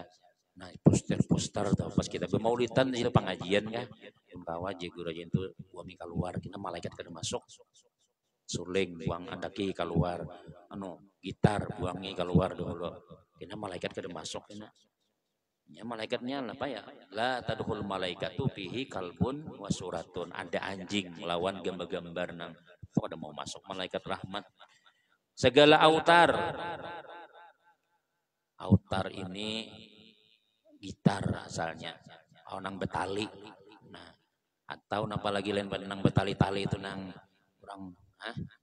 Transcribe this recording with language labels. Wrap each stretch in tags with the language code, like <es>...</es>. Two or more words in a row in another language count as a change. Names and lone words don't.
<bjn>Nah poster tuh pas kita bermaulidan itu pengajian kan. Bawa guru aja itu buang keluar kita malaikat kada masuk. Suling buang andaki keluar gitar buangi keluar dulu. Kita malaikat kada masuk kena. Ya malaikatnya apa ya?</bjn> <ar>لا تدخل الملائكة فيه كلب وصورة.</ar> <bjn>Ada anjing lawan gambar-gambar nang ada mau masuk malaikat rahmat. Segala autar. Autar ini gitar asalnya. Nang betali. Nah, atau napa lagi lain pada nang betali-tali itu nang orang biola.</bjn>